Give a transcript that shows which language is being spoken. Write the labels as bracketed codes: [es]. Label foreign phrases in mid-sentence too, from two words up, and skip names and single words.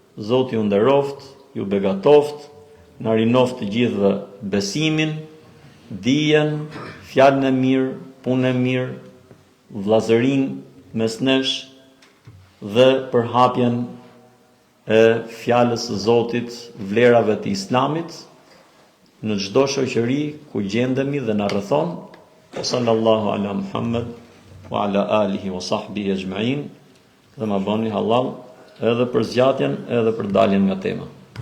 [sq] Zoti ju nderoft, ju begatoft, na rinoft të gjithëve besimin, dijen, fjalën e mirë, punën e mirë, vllazërinë mes nesh dhe përhapjen e fjalës së Zotit, vlerave të Islamit në çdo shoqëri ku gjendemi dhe na rrethon. [ar] صلى الله على محمد وعلى آله وصحبه أجمعين. [sq] Dhe ma bëni halal edhe për zgjatjen edhe për daljen nga tema.